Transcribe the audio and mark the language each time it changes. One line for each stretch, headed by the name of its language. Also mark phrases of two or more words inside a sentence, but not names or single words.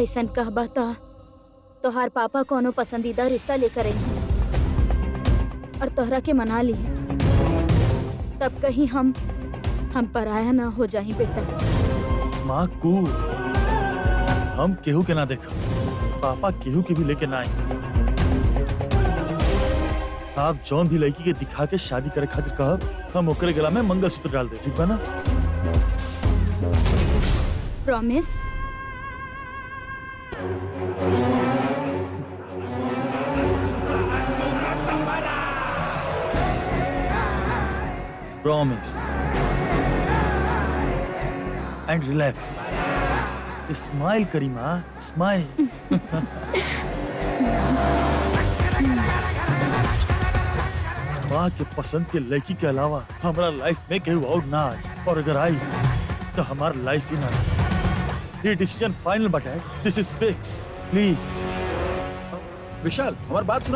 Bhojpuri: ऐसा कहबा तोहार पापा कोनो पसंदीदा रिश्ता लेकर आई और तोहरा के मना ली, तब कहीं हम पराया ना हो जाए बेटा। माँ को हम केहू के ना देखा, पापा केहू के भी लेके ना आए। आप जौन भी लड़की के दिखा के शादी करे खातिर कहब, हम ओकरे गला में मंगलसूत्र डाल दे, ठीक बा ना? प्रॉमिस?
English: promise and relax.
Bhojpuri: स्माइल करी माँ, स्माइल। माँ के पसंद के लड़की के अलावा हमारा लाइफ में केहू और ना आए, और अगर आई तो हमारा लाइफ ही ना आए।
English: ये decision final but है, this is fix. please
Bhojpuri: विशाल, हमारी बात सुना।